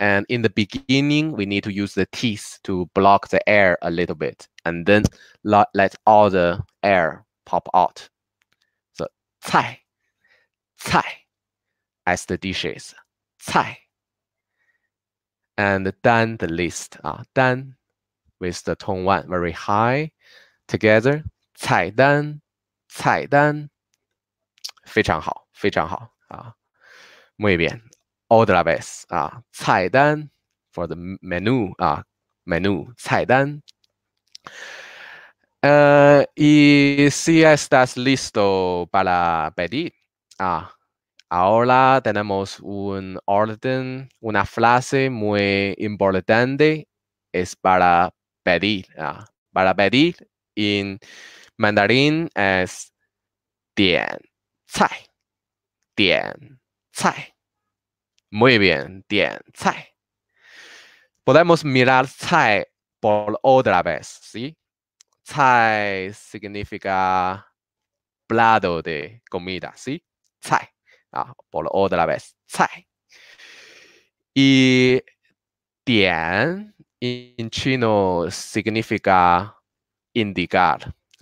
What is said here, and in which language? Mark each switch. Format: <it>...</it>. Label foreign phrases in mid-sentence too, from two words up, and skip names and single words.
<en>And in the beginning, we need to use the teeth to block the air a little bit, and then let all the air pop out. So 菜 as the dishes, 菜 and 单 the list 单 with the tone one very high together</en> <zh>菜单非常好</zh> <es>muy bien otra vez 菜单</es> <en>for the menu menu</en> <es>菜单 y si estás listo para pedir ahora tenemos un orden, una frase muy importante, es para pedir. Para pedir en mandarín es</es> <zh>点菜，点菜。</zh> <es>Muy bien, 点菜。Podemos mirar 菜 por otra vez, ¿sí? 菜 significa plato de comida, ¿sí? 菜 por otra vez, 菜。Y 点 en chino significa indicar,</es>